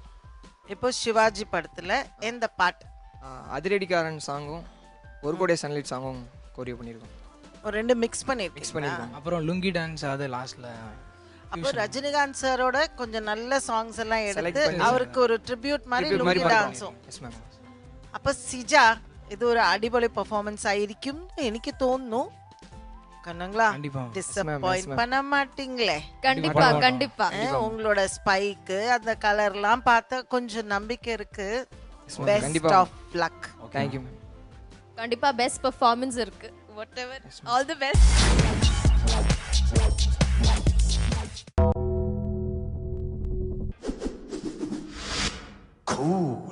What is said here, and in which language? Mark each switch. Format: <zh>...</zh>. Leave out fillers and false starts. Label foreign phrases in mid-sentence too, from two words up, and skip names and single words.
<ta>இப்போ சிவாஜி படத்தில் எந்த பாட்டு? அதிரடிக்காரன் சாங்கும் ஒரு கோடை</ta> <en>sunlight songum</en> <ta>கோரியோ பண்ணியிருக்கோம். ஒரு ரெண்டு மிக்ஸ் பண்ணியிருக்கோம். அப்புறம் லுங்கி டான்ஸ் அது லாஸ்ட்டில். அப்போ ரஜினிகாந்த் சாரோட கொஞ்சம் நல்ல சாங்ஸ் எல்லாம் எடுத்து அவருக்கு ஒரு ட்ரிபியூட் மாதிரி லுங்கி டான்ஸும்.</ta> <en>yes ma'am.</en> <ml>അപ്പോൾ സിജ ഇത് ഒരു അടിപൊളി പെർഫോമൻസ് ആയിരിക്കും എനിക്ക് തോന്നുന്നു.</ml> <ta>കണ്ണங்களா டிசப்பாயிண்ட் பண்ண மாட்டீங்களே? கண்டிப்பா கண்டிப்பா. உங்களோட ஸ்பைக் அந்த கலர்லாம் பார்த்தா கொஞ்சம் நம்பிக்கை இருக்கு.</ta> <en>best of luck. thank you ma'am.</en> <ta>கண்டிப்பா</ta> <en>best performance</en> <ta>இருக்கு.</ta> <en>whatever all the best. Cool.</en>